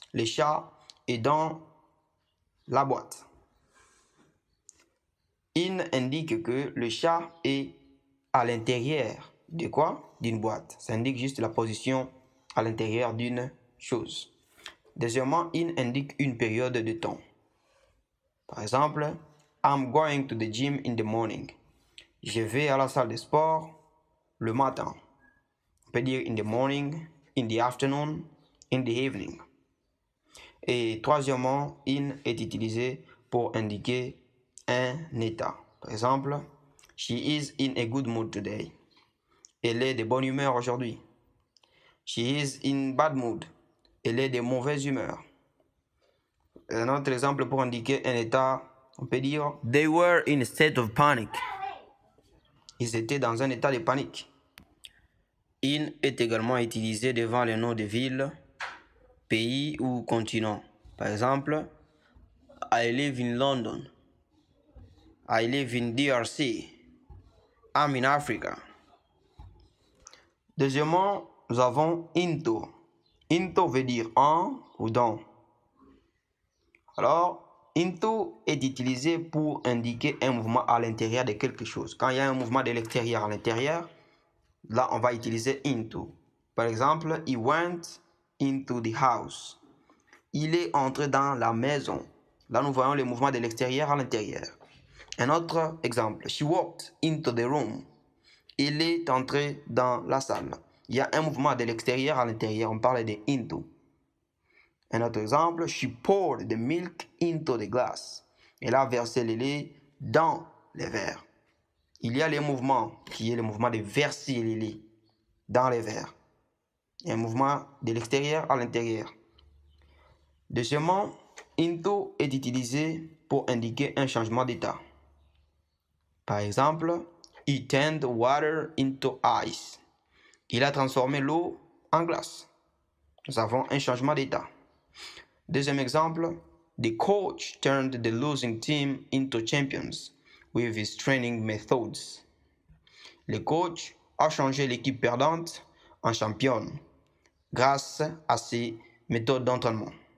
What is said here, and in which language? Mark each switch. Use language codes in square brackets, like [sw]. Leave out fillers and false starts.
[fr] Le chat est dans la boîte. In indique que le chat est à l'intérieur de quoi? D'une boîte. Ça indique juste la position à l'intérieur d'une chose. Deuxièmement, in indique une période de temps. Par exemple, [en] I'm going to the gym in the morning. [fr] Je vais à la salle de sport le matin. On peut dire [en] in the morning, in the afternoon, in the evening. [fr] Et troisièmement, in est utilisé pour indiquer un état. Par exemple, [en] she is in a good mood today. [fr] Elle est de bonne humeur aujourd'hui. [en] She is in bad mood. [fr] Elle est de mauvaise humeur. Un autre exemple pour indiquer un état, on peut dire [en] they were in a state of panic. [fr] Ils étaient dans un état de panique. In est également utilisé devant les noms de villes, pays ou continents. Par exemple, [en] I live in London. I live in DRC. I'm in Africa. [fr] Deuxièmement, nous avons into. Into veut dire en ou dans. Alors, into est utilisé pour indiquer un mouvement à l'intérieur de quelque chose. Quand il y a un mouvement de l'extérieur à l'intérieur, là, on va utiliser into. Par exemple, [en] he went into the house. [fr] Il est entré dans la maison. Là, nous voyons le mouvement de l'extérieur à l'intérieur. Un autre exemple, [en] she walked into the room. [fr] Il est entré dans la salle. Il y a un mouvement de l'extérieur à l'intérieur. On parle de into. Un autre exemple, [en] she poured the milk into the glass. [fr] Elle a versé le lait dans les verres. Il y a le mouvement qui est le mouvement de verser le lait dans les verres. Un mouvement de l'extérieur à l'intérieur. Deuxièmement, into est utilisé pour indiquer un changement d'état. Par exemple, [en] he turned water into ice. [fr] Il a transformé l'eau en glace. Nous avons un changement d'état. Deuxième exemple, [en] the coach turned the losing team into champions with his training methods. [fr] Le coach a changé l'équipe perdante en championne grâce à ses méthodes d'entraînement.